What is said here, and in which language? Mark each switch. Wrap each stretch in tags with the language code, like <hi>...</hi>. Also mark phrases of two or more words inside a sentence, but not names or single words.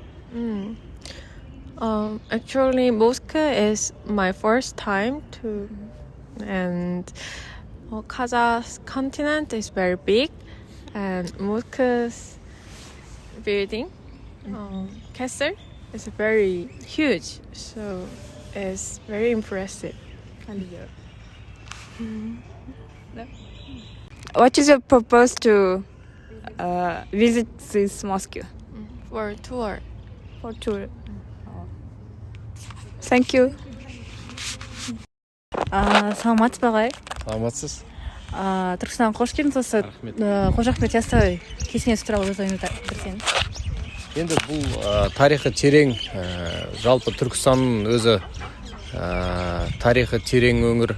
<en>Actually, Moscow is my first time to, and Kazakh continent is very big, and Moscow's building, castle is very huge, so it's very impressive. What is your purpose to visit this Moscow? For a tour. For tour. Thank you.</en> <kk>Саламатсыз ба ағай? Саламатсыз. Түркістанға қош келдіңіз. Осы Қожа Ахмет Яссауи кесенесі туралы өз ойыңызды білсеңіз. Енді бұл тарихы терең, жалпы Түркістанның өзі тарихы терең өңір.</kk>